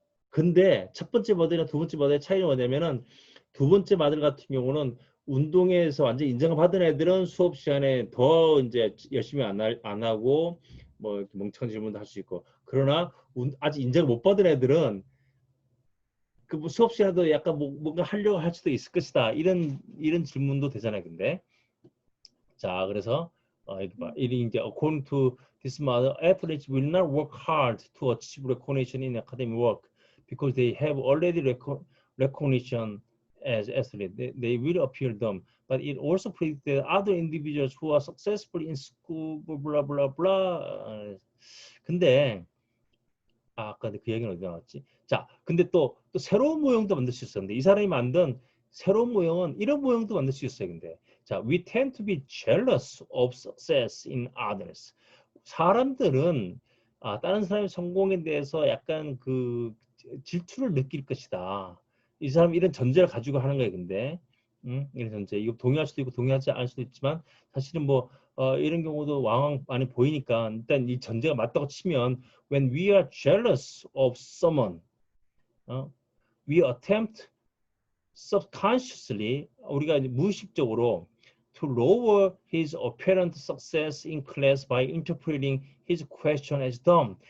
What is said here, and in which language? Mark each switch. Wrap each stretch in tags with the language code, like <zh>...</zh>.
<ko>근데 첫 번째 모델이랑 두 번째 모델의 차이는 뭐냐면은 두 번째 모델 같은 경우는 운동에서 완전 인정을 받은 애들은 수업 시간에 더 이제 열심히 안 하고 뭐 이렇게 멍청한 질문도 할 수 있고 그러나 아직 인정을 못 받은 애들은 그 수업 시간에도 약간 뭔가 하려고 할 수도 있을 것이다. 이런 질문도 되잖아요. 근데 자, 그래서 이렇게 봐. 이제</ko> <en>according to this model, athletes will not work hard to achieve recognition in academic work because they have already recognition as athletes. They will appear dumb. But it also predicts that other individuals who are successful in school, blah blah blah.</en> <ko>근데 아까 그 얘기는 어디 나왔지? 자, 근데 또 새로운 모형도 만들 수 있었는데 이 사람이 만든 새로운 모형은 이런 모형도 만들 수 있어요. 근데 자,</ko> <en>we tend to be jealous of success in others.</en> <ko>사람들은 다른 사람의 성공에 대해서 약간 그 질투를 느낄 것이다. 이 사람이 이런 전제를 가지고 하는 거예요. 근데 이런 전제. 이거 동의할 수도 있고 동의하지 않을 수도 있지만 사실은 뭐 이런 경우도 왕왕 많이 보이니까 일단 이 전제가 맞다고 치면</ko> <en>when we are jealous of someone, we attempt subconsciously</en> <ko>우리가 이제 무의식적으로</ko> <en>to lower his apparent success in class by interpreting his question as dumb.</en>